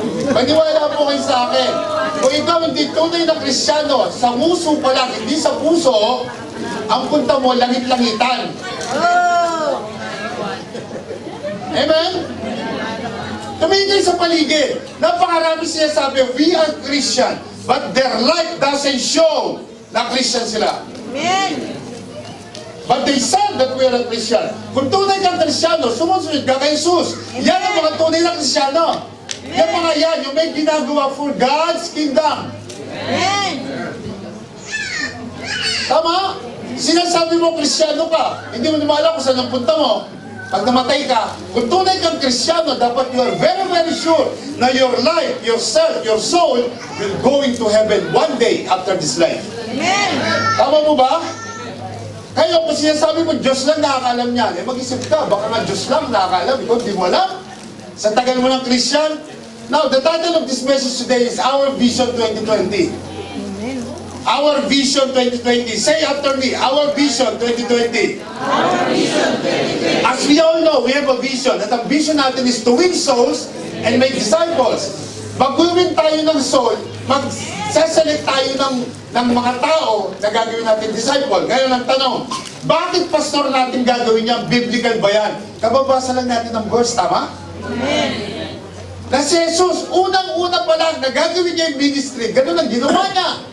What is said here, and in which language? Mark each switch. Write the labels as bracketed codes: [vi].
[tl] Maniwala po kayo sa akin. Kung ikaw hindi tunay na Kristiyano, sa nguso pa lang, hindi sa puso, ang punta mo, langit-langitan. Oh. [en] Amen? [tl] Tumingin kayo sa paligid. Napakarami sinasabi, [en] we are Christian, but their life doesn't show [tl] na Christian sila. [en] Amen. But they said that we are a Christian. [tl] Kung tunay kang Kristiyano, sumusunod ka kay Jesus. Yan ang mga tunay na Kristiyano. Yan mga yan, yung may ginagawa [en] for God's kingdom. Amen. [tl] Tama? Sinasabi mo Kristiyano ka, hindi mo naman alam kung saan ang punta mo. Pag namatay ka, kung tunay kang Kristiyano, dapat [en] you are very, very sure na your life, yourself, your soul will go into heaven one day after this life. Amen. [tl] Tama mo ba? Kaya kung sinasabi mo, Diyos lang nakakaalam niyan, eh mag-isip ka, baka nga Diyos lang nakakaalam, ikaw di mo alam. Sa tagal mo ng Christian. [en] Now, the title of this message today is Our Vision 2020. Amen. Our Vision 2020. Say after me, Our Vision 2020. Our vision 2020. As we all know, we have a vision. [tl] At ang vision natin [en] is to win souls and make disciples. [tl] Mag-win tayo ng soul, mag-select tayo ng mga tao na gagawin natin disciple. Ngayon ang tanong, bakit pastor natin gagawin niya? Biblical ba yan? Kababasa lang natin ng verse, tama? [en] Amen. [tl] Na si Jesus, unang-una pa lang na gagawin niya yung ministry, ganun ang ginawa niya.